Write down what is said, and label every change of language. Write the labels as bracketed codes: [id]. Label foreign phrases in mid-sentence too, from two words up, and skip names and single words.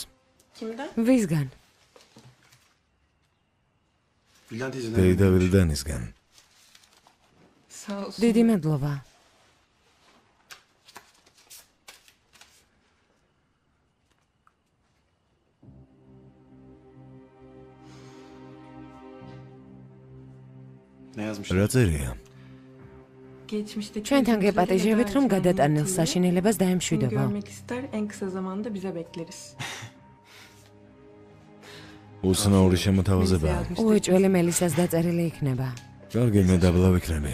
[tr] Kimden? [ka] ვისგან? [tr] Bildan teyzeden. [ka] დეიდა ვილდანისგან. [tr] Sağ olsun. [ka] დიდი მადლობა. [tr] Ne yazmışlar? [ka] რა წერია? [tr] Geçmişteki [ka] ჩვენთან [tr] üzüntüleri [ka] გეპატიჟებით, რომ [tr] neden [ka] გადატანილ [tr] hatırlıyor, [ka] საშინელებას [tr] bunu [ka] დაემშვიდობა. [tr] görmek ister, en kısa zamanda bize bekleriz. [ka] უცნაური Melisa შემოთავაზებაა. [tr] yazmıştı. [ka] უეჭველი მელისას დაწერილი იქნება. კარგი, მე დაბლა ვიქნები.